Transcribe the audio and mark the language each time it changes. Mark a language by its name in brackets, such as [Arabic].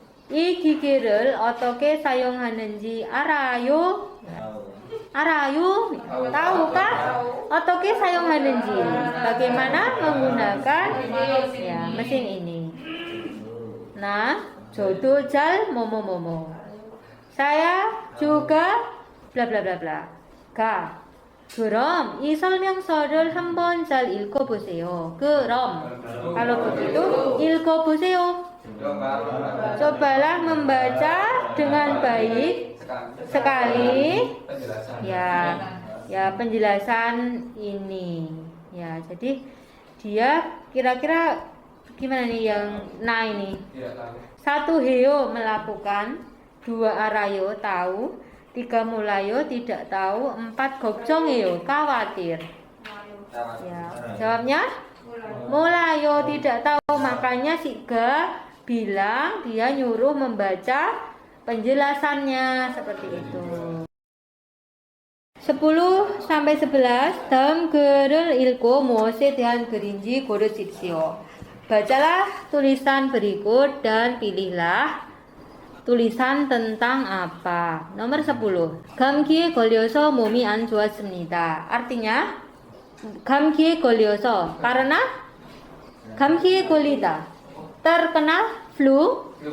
[Korean] 이 기계를 어떻게 사용하는지 알아요? 알아요? [Indonesian] Tahukah 어떻게 sa용ha는지? Bagaimana menggunakan ya mesin ini? [Korean] Nah, 저도 잘 뭐뭐뭐뭐. [Indonesian] Saya juga bla bla bla bla. K. [Korean] 그럼 이 설명서를 한번 잘 읽어보세요. 그럼 [Indonesian] kalau begitu [Korean] 읽어보세요. [Indonesian] Cobalah membaca dengan baik sekali ya penjelasan ini ya. Jadi dia kira-kira gimana nih yang ini? 1 Heo melakukan, 2 Arayo tahu, 3 Mulayo tidak tahu, 4 걱정해요 khawatir. Ya, jawabnya Mulayo tidak tahu, makanya si Ga bilang dia nyuruh membaca penjelasannya seperti itu. 10 sampai 11. [Korean] 다음 글을 읽고 무엇에 대한 글인지 고르십시오. [Indonesian] Bacalah tulisan berikut dan pilihlah tulisan tentang apa. Nomor 10. [Korean] 감기에 걸려서 몸이 안 좋았습니다. [Indonesian] Artinya [Korean] 감기에 걸려서 [Indonesian] karena 감기에 걸리다 terkena flu.